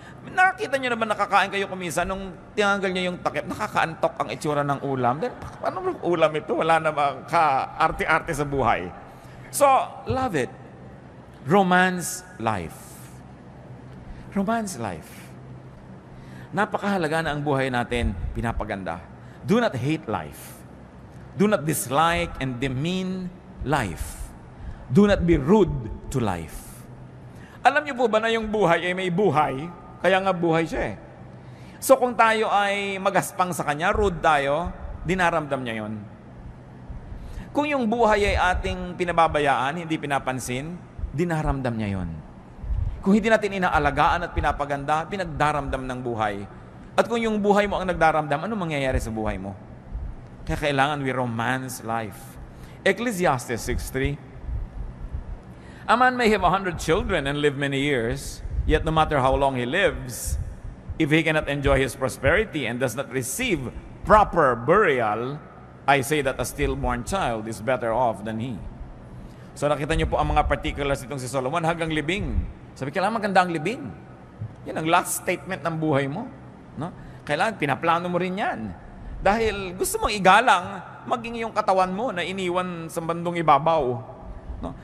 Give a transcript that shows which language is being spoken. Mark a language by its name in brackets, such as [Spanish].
[Filipino] Nakakita nyo naman nakakain kayo kumisa, nung tinanggal nyo yung takip, nakakaantok ang itsura ng ulam. Then, ano bang ulam ito? Wala namang ka-arte-arte sa buhay. So, love it. [English] Romance life. Romance life. [Filipino] Napakahalaga na ang buhay natin pinapaganda. [English] Do not hate life. Do not dislike and demean life. Do not be rude to life. [Filipino] Alam niyo po ba na yung buhay ay may buhay? Kaya nga buhay siya eh. So kung tayo ay magaspang sa kanya, rude tayo, dinaramdam niya yon. Kung yung buhay ay ating pinababayaan, hindi pinapansin, dinaramdam niya yon. Kung hindi natin inaalagaan at pinapaganda, pinagdaramdam ng buhay. At kung yung buhay mo ang nagdaramdam, ano mangyayari sa buhay mo? Kaya kailangan [English] we romance life. Ecclesiastes 6:3. A man may have 100 children and live many years, yet no matter how long he lives, if he cannot enjoy his prosperity and does not receive proper burial, I say that a stillborn child is better off than he. [Filipino] So nakita niyo po ang mga particulars itong si Solomon hanggang libing. Sabi, kailangan maganda ang libing. Yan ang last statement ng buhay mo. No? Kailangan pinaplano mo rin yan. Dahil gusto mong igalang maging yung katawan mo na iniwan sa bandong ibabaw. No?